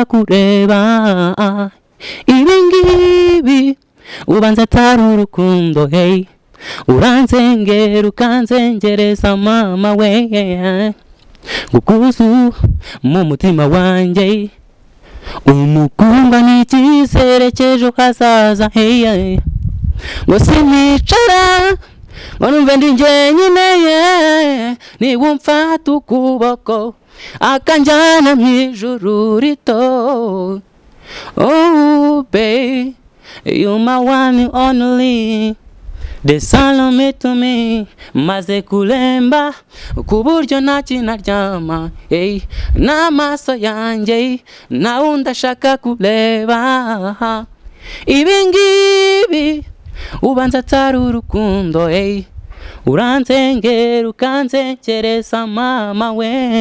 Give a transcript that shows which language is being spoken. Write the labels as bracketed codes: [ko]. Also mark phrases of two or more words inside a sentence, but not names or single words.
[rw] kureba ibi ngibi ubanza atari urukundo uranzengera ukanzengereza mama we gukuzu mu mutima wanjye umukunda n'icyizere cy'ejo hazaza ngo sinicara ngo numve ndi njyenyine niba umfata ukuboko akanjyana mu ijuru rito [en] oh babe you my one and only [rw] desalome to me maze kulemba ku buryo nta kinaryama n'amaso yanjye nawe ndashaka kureba ibi ngibi ubanza atari urukundo uranzengera ukanzengereza mama we